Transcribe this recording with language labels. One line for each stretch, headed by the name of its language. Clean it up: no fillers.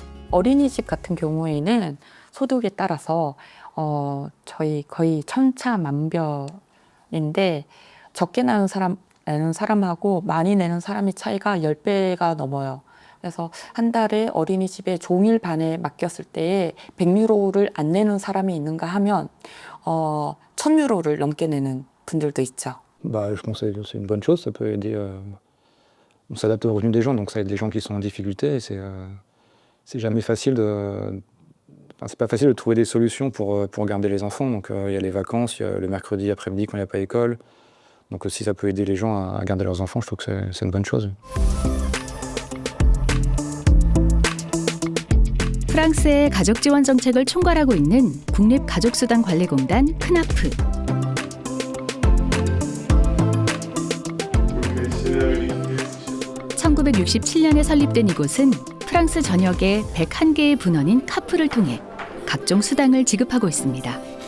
Korean: 어린이집 같은 경우에는 소득에 따라서 저희 거의 천차만별인데, 적게 내는 사람하고 많이 내는 사람의 차이가 10배가 넘어요. 그래서 한 달에 어린이집에 종일 반에 맡겼을 때에 100유로를 안 내는 사람이 있는가 하면 1000유로를 넘게 내는 분들도 있죠.
French: Bah, je pense que c'est une bonne chose. Ça peut aider. On s'adapte aux revenus des gens, donc ça aide les gens qui sont en difficulté. Et c'est jamais facile c'est pas facile de trouver des solutions pour garder les enfants. Donc il y a les vacances, il y a le mercredi après-midi quand il n'y a pas école. Donc si ça peut aider les gens à garder leurs enfants, je trouve que c'est une bonne chose.
Korean: 프랑스의 가족 지원 정책을 총괄하고 있는 국립가족수당관리공단 크나프. (1967년에) 설립된 이곳은 프랑스 전역에 101개의 분원인 카프를 통해 각종 수당을 지급하고 있습니다.